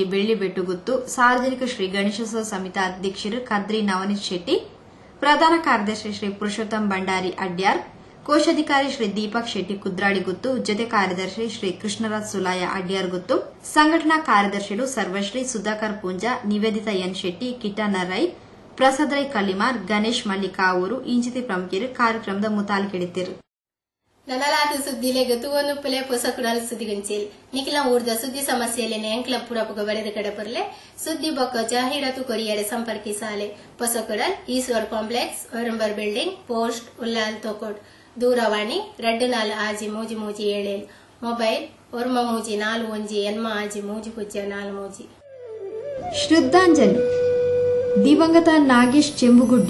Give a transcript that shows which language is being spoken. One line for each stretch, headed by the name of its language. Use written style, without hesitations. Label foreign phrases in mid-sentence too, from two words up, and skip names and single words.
Tulu: ಬೆಳ್ಳಿಬೆಟ್ಟುಗುತ್ತು, ಸಾರ್ವಜನಿಕ ಶ್ರೀ ಗಣೇಶೋತ್ಸವ ಸಮಿತಿ ಅಧ್ಯಕ್ಷರು ಕದ್ರಿ ನವನೀತ್ ಶೆಟ್ಟಿ, ಪ್ರಧಾನ ಕಾರ್ಯದರ್ಶಿ ಶ್ರೀ ಪುರುಷೋತ್ತಮ್ ಭಂಡಾರಿ ಅಡ್ಯಾರ್, ಕೋಶಾಧಿಕಾರಿ ಶ್ರೀ ದೀಪಕ್ ಶೆಟ್ಟಿ ಕುದ್ರಾಡಿಗುತ್ತು, ಜೊತೆ ಕಾರ್ಯದರ್ಶಿ ಶ್ರೀ ಕೃಷ್ಣರಾಜ್ ಸುಲಾಯ ಅಡ್ಯಾರ್ಗುತ್ತು, ಸಂಘಟನಾ ಕಾರ್ಯದರ್ಶಿಗಳು ಸರ್ವಶ್ರೀ ಸುಧಾಕರ್ ಪೂಂಜಾ, ನಿವೇದಿತಾ ಎನ್ ಶೆಟ್ಟಿ, ಕಿಟಾನ ರೈ, ಪ್ರಸಾದ್ ರೈ ಕಲ್ಲಿಮಾರ್, ಗಣೇಶ್ ಮಲ್ಲಿಕಾವೂರು ಇಂಚಿತಿ ಪ್ರಮುಖರು ಕಾರ್ಯಕ್ರಮದ ಮುತಾಲಿಕೆಡಿದ್ದರು. ನನಲಾದ ಸುದ್ದಿಲೆ ಗತುವನ್ನು ಪುಲೆ ಪೊಸಕುಡಲ್ ಸುದ್ದಿಗಂಚಿಲ್ ನಿಖಿಲ ಊರ್ದ ಸುದ್ದಿ ಸಮಸ್ಯೆಯಲ್ಲಿ ಎಂಕ್ಲ ಪುರಪುಗ ಬರೆದ ಕಡಪರ್ಲೆ ಸುದ್ದಿ ಬೊಕ್ಕ ಜಾಹೀರಾತು ಕೊರಿಯರೆ ಸಂಪರ್ಕಿಸಾಲೆ ಪೊಸಕುಡಲ್ ಈಶ್ವರ್ ಕಾಂಪ್ಲೆಕ್ಸ್ ಒರಂಬರ್ ಬಿಲ್ಡಿಂಗ್ ಪೋಸ್ಟ್ ಉಲ್ಲಾಲ್ ತೋಕೋಡ್ ದೂರವಾಣಿ 2457 ಮೊಬೈಲ್ 9341
Kannada: ಶ್ರದ್ಧಾಂಜಲಿ ದಿವಂಗತ ನಾಗೇಶ್ ಚೆಂಬುಗುಡ್ಡೆ.